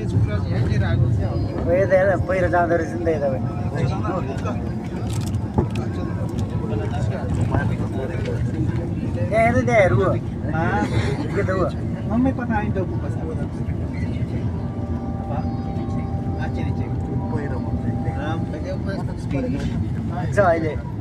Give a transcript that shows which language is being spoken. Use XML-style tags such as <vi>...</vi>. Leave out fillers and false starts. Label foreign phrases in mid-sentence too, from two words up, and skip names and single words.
<ne>पहिला जाँदो रहेछ नि त यता यहाँ हेर्नु त्यहाँ हेर्नु के त हो</ne> <tl>May pakain daw po ba sa apa? Ciri-ciri.</tl> <ne>छ अहिले</ne>